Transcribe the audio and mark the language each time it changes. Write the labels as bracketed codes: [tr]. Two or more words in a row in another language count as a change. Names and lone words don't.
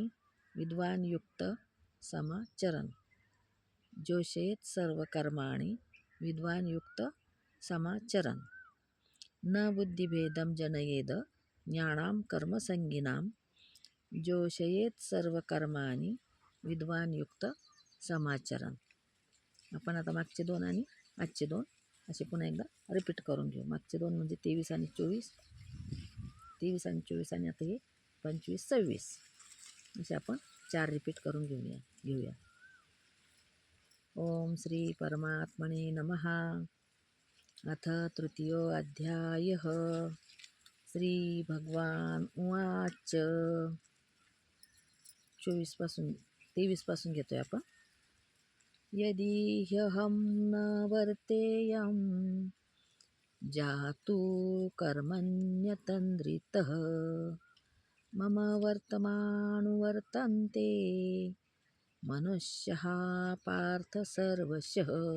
[sa] विद्वान युक्त समाचरण. जोषयेत सर्व कर्माणि. विद्वान युक्त समाचरण. न बुद्धिभेदम जनयेद ज्ञानाम कर्म संगिनाम. जोषयेत सर्व कर्माणि. विद्वान युक्त समाचरण. [mr] आपण आता मागचे 2 आणि आजचे 2 असे पुन्हा एकदा रिपीट करून घेऊ. मागचे 2 म्हणजे 23 आणि 24, 23 आणि 24 आणि आता हे 25, 26 असे आपण 4 रिपीट करून घेऊया. [sa] ओम श्री परमात्मने नमः. अथ तृतीयोऽध्यायः. श्री भगवान उवाच. [mr] 23 पासून घेतोय आपण. [sa] यदि ह्यहं न वर्तेयं जातु कर्मण्यतन्द्रितः मम वर्तमानुवर्तन्ते मनुष्यः पार्थ सर्वशः.